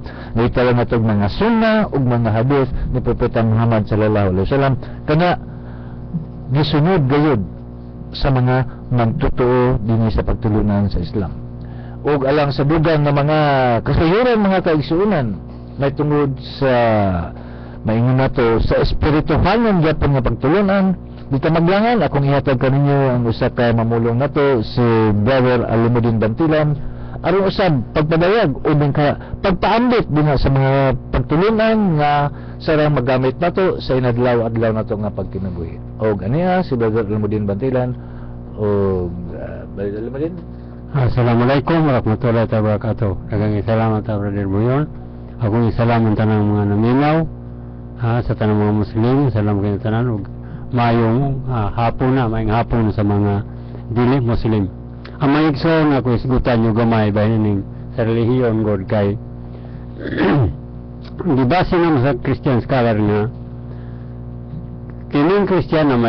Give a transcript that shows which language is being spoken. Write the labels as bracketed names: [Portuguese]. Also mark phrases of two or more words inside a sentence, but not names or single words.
[Cebuano] Ngitala na itong mga sunna ug mga hadith ni propeta Muhammad [Arabic] صلى الله عليه وسلم [Cebuano] kana gisunod gayud sa mga magtotoo dinhi sa pagtulunan sa Islam. Ug alang sa dugang nga mga kasayuran mga kaigsuonan may tungod sa maingon nato sa espirituhalan gyapon nga pagtulunan, dito maglangan akong ihatag kaninyo ang usa ka mamulong nato si Brother Alimuddin Bantilan aron usab pagpadayag o ka pagpaambit dinha sa mga pagtulunan nga sarang magamit nato sa inadlaw-adlaw nato nga pagkinabuhi. Og aniya si Brother Alimuddin Bantilan og Brother Alimuddin. [Arabic] السلام عليكم ورحمة الله وبركاته. [Cebuano] Daghang salamat ta Brother Buyon. Akong isalaman tanang mga naminaw sa tanang mga Muslim, salam kayo tanan og mayong hapon na, mayong hapon sa mga dili Muslim. Ang mga igsoon ako isgutan nyo gamay bahin ning sa relihiyon God kay di base naman sa [English] Christian scholar [Cebuano] nga kining Christian na